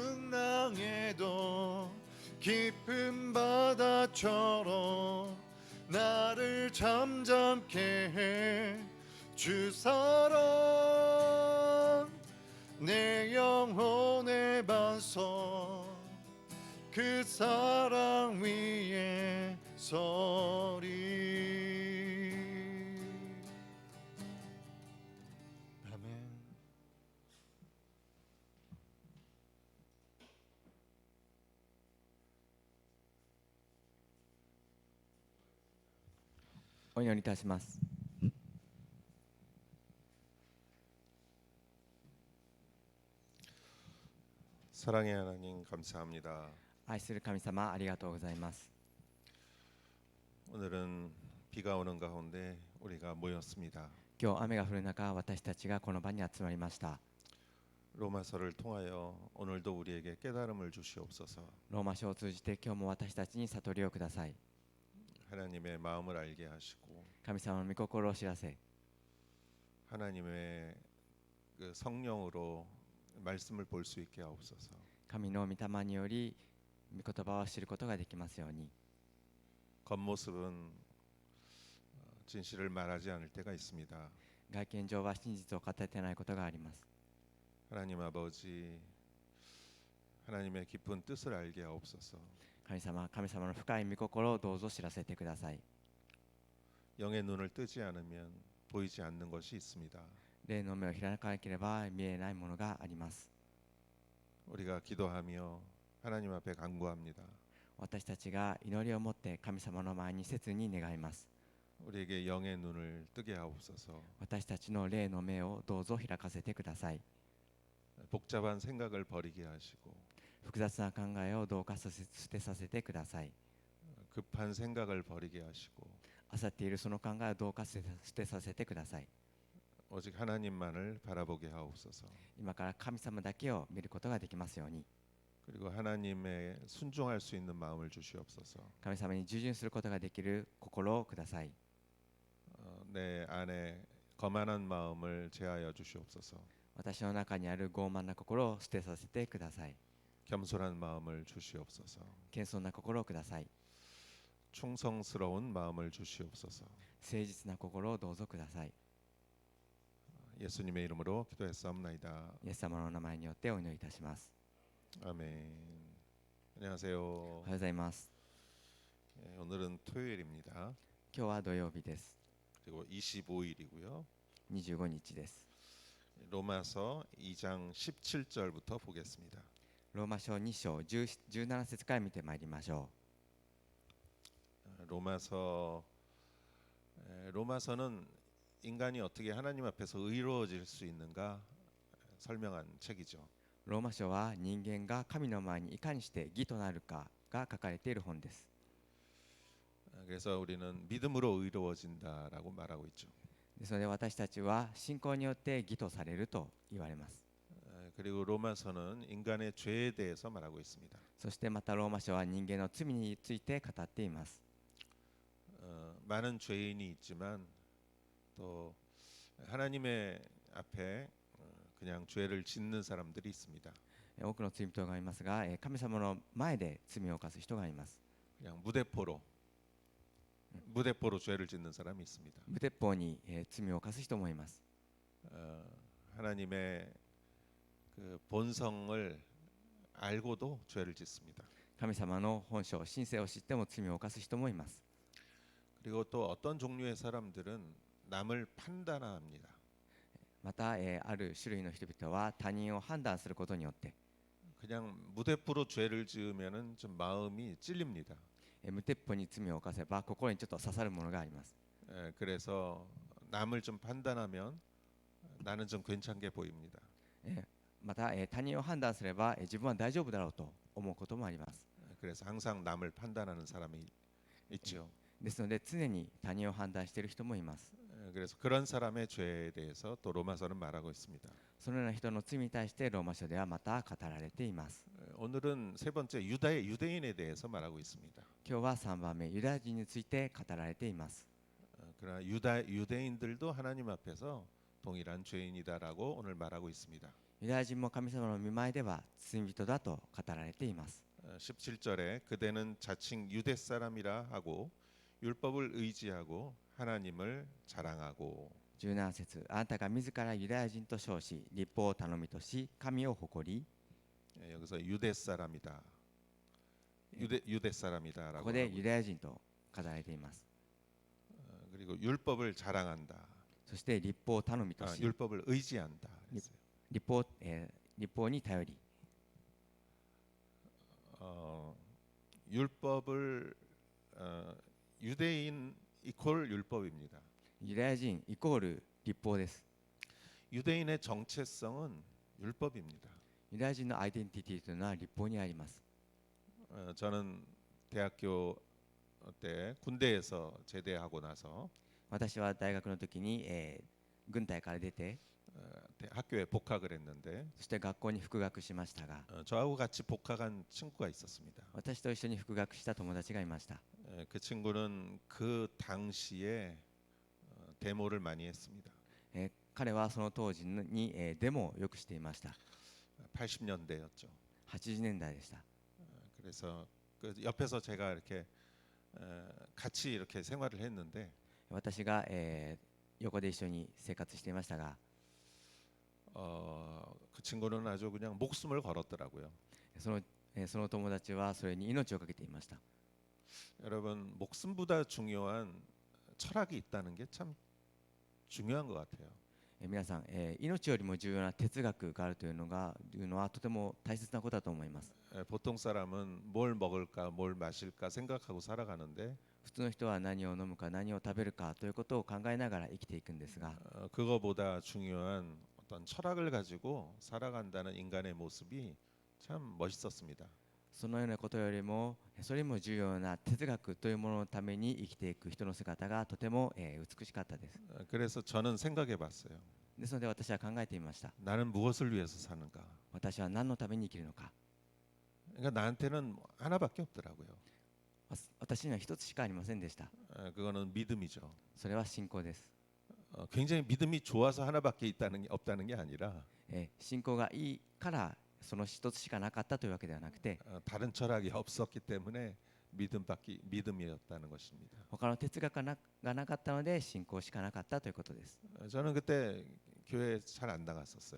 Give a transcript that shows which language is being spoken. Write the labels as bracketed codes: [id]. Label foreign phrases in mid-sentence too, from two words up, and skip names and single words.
[ko] 풍랑에도 깊은 바다처럼 나를 잠잠케 해 주 사랑 내 영혼의 반석 그 사랑 위에 서리. 아멘. [ja] お祈りいたします。 [ko] 사랑의 하나님 감사합니다. [ja] 愛する神様、ありがとうございます。 [ko] 오늘은 비가 오는 가운데 우리가 모였습니다. [ja] 今日雨が降る中、私たちがこの場に集まりました。 [ko] 로마서를 통하여 오늘도 우리에게 깨달음을 주시옵소서. [ja] ローマ書を通じて今日も私たちに悟りをください。 [ko] 하나님의 마음을 알게 하시고 [ja] 神様の御心を知らせ、 [ko] 하나님의 그 성령으로 말씀을 볼 수 있게 하옵소서. [ja] 神の御霊により御言葉を知ることができますように。 [ko] 겉모습은 진실을 말하지 않을 때가 있습니다. [ja] 外見上は真実を語ってないことがあります。 [ko] 하나님 아버지, 하나님의 깊은 뜻을 알게 하옵소서. [ja] 神様、神様の深い御心をどうぞ知らせてください。 [ko] 영의 눈을 뜨지 않으면 보이지 않는 것이 있습니다. [ja] 霊の目を開かなければ見えないものがあります。 [ko] 우리가 기도하며 하나님 앞에 간구합니다. [ja] 私たちが祈りを持って神様の前に切に願います。 [ko] 우리에게 영의 눈을 뜨게 하옵소서. [ja] 私たちの霊の目をどうぞ開かせてください。 [ko] 복잡한 생각을 버리게 하시고 [ja] 複雑な考えをどうか捨てさせてください。 [ko] 급한 생각을 버리게 하시고 [ja] 焦っているその考えをどうか捨てさせてください。 [ko] 오직 하나님만을 바라보게 하옵소서. [ja] 今から神様だけを見ることができますように。 [ko] 그리고 하나님의 순종할 수 있는 마음을 주시옵소서. [ja] 神様に従順することができる心をください。 [ko] 내 안에 거만한 마음을 제하여 주시옵소서. [ja] 私の中にある傲慢な心を捨てさせてください。 [ko] 겸손한 마음을 주시옵소서. [ja] 謙遜な心をください。 [ko] 충성스러운 마음을 주시옵소서. [ja] 誠実な心をどうぞください。 [ko] 예수님의 이름으로 기도했사옵나이다. [ja] イエス様の名前によってお祈りいたします。 [ko] 아멘. 안녕하세요. [ja] おはようございます。 [ko] 오늘은 토요일입니다. [ja] 今日は土曜日です。 [ko] 그리고 25일이고요. [ja] 25 日です。 [ko] 로마서 2장 17절부터 보겠습니다. [ja] ローマ書2章17節から見てまいりましょ [ko] 로마서는 인간이 어떻게 하나님 앞에서 의로워질 수 있는가 설명한 책이죠. [ja] う。ローマ書は人間が神の前にいかにして義となるかが書かれている本です。 [ko] 그래서 우리는 믿음으로 의로워진다라고 말하고 있죠. [ja] ですので私たちは信仰によって義とされると言われます。 [ko] 그리고 로마서는 인간의 죄에 대해서 말하고 있습니다. [ja] そしてまたローマ書は人間の罪について語っています。 [ko] 많은 죄인이 있지만 또 하나님의 앞에 그냥 죄를 짓는 사람들이 있습니다. [ja] 多くの罪人がいますが、神様の前で罪を犯す人がいます。 [ko] 그냥 무대포로 죄를 짓는 사람이 있습니다. [ja] 無鉄砲に罪を犯す人もいます。 [ko] 하나님의 그 본성을 알고도 죄를 짓습니다. [ja] 神様の本性、神性を知っても罪を犯す人もいます。 [ko] 그리고 또 어떤 종류의 사람들은 남을 판단합니다. [ja] また、ある種類の人々は他人を判断することによって [ko] 그냥 무대포로 죄를 지으면은 좀 마음이 찔립니다. [ja] 無鉄砲に罪を犯せば心にちょっと刺さるものがあります。 [ko] 그래서 남을 좀 판단하면 나는 좀 괜찮게 보입니다. [ja] また、他人を判断すれば、自分は大丈夫だろうと思うこともあります。 [ko] 그래서 항상 남을 판단하는 사람이 있죠. [ja] ですので常に他人を判断している人もいます。 [ko] 그래서 그런 사람의 죄에 대해서 또 로마서는 말하고 있습니다. [ja] そのような人の罪に対してローマ書ではまた語られています。 [ko] 오늘은 세 번째 유대인에 대해서 말하고 있습니다. [ja] 今日は3番目、ユダヤ人について語られています。 [ko] 그러나 유대인들도 하나님 앞에서 동일한 죄인이다라고 오늘 말하고 있습니다. [ja] ユダヤ人も神様の御前では罪人だと語られています。 [ko] 17절에 그대는 자칭 유대 사람이라 하고 율법을 의지하고 하나님을 자랑하고. [ja] 17 節、あなたが自らユダヤ人と称し、立法を頼みとし、神を誇り。 [ko] 여기서 유대 사람이다. 유대 [ja] こ [ko] 사람이다라고 [ja] こで [ko] 하고, [ja] ユダヤ人と語られています。 [ko] 그리고 율법을 자랑한다. [ja] そして立法を頼みとし、 [ko] 율법을 의지한다. 그랬어요. [ja] 立法に頼り。 [ko] 율법을 유대인 이퀄 율법입니다. [ja] ユダヤ人イコール立法です。 [ko] 유대인의 정체성은 율법입니다. [ja] ユダヤ人のアイデンティティというのは立法にあります。 [ko] 저는 대학교 때 군대에서 제대하고 나서 [ja] 私は大学の時に、軍隊から出て、 [ko] 학교에 복학을 했는데 [ja] そして学校に復学しましたが、 [ko] 저하고 같이 복학한 친구가 있었습니다. [ja] 私と一緒に復学した友達がいました。 [ko] 그 친구는 그 당시에 데모를 많이 했습니다. [ja] 彼はその当時に、デモをよくしていました。 [ko] 80년대였죠. [ja] 80年代でした。 [ko] 그래서 그 옆에서 제가 이렇게 같이 이렇게 생활을 했는데 [ja] 私が、横で一緒に生活していましたが、 [ko] 그 친구는 아주 그냥 목숨을 걸었더라고요. [ja] その友達はそれに命をかけていました。 [ko] 여러분 목숨보다 중요한 철학이 있다는 게 참 중요한 것 같아요. [ja] 皆さん、命よりも重要な哲学があるというのはとても大切なことだと思います。 [ko] 보통 사람은 뭘 먹을까, 뭘 마실까 생각하고 살아가는데 [ja] 普通の人は何を飲むか何を食べるかということを考えながら生きていくんですが、 [ko] 그거보다 중요한 어떤 철학을 가지고 살아간다는 인간의 모습이 참 멋있었습니다. [ja] そのようなことよりもそれよりも重要な哲学というもののために生きていく人の姿がとても、美しかったです。 [ko] 그래서 저는 생각해봤어요. [ja] ですので私は考えてみました。 [ko] 나는 무엇을 위해서 사는가? [ja] 私は何のために生きるのか。 [ko] 그러니까 나한테는 하나밖에 없더라고요. [ja] 私には一つしかありませんでした。 [ko] 그거는 믿음이죠. [ja] それは信仰です。 [ko] 굉장히 믿음이 좋아서 하나밖에 없다는 게 아니라 [ja] 信仰がいいからその一つしかなかったというわけではなくて、 [ko] 다른 철학이 없었기 때문에 믿음이었다는 것입니다. [ja] 他の哲学がなかったので信仰しかなかったということです。 [ko] 저는 그때 교회 잘 안 나갔었어요.